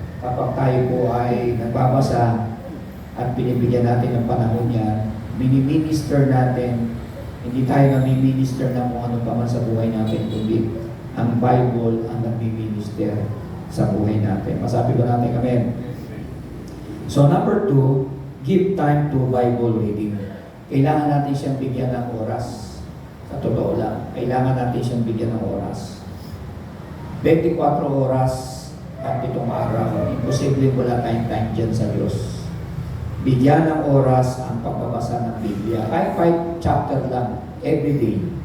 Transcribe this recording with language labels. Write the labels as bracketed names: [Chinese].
[Filipino] Kapag tayo po ay nagbabasa at binibigyan natin ng panahon yan, mini-minister natin. Hindi tayo nami-minister na kung ano pa man sa buhay natin, kundi ang Bible ang nami-minister sa buhay natin. Masabi ba natin, amen? [English] So number 2, give time to Bible reading. [Filipino] Kailangan natin siyang bigyan ng oras. Sa totoo lang, kailangan natin siyang bigyan ng oras. 24 oras at itong araw, imposible wala tayong time dyan sa Diyos. Bigyan ng oras ang pagbabasa ng Biblia. Kahit 5 chapter lang, every day.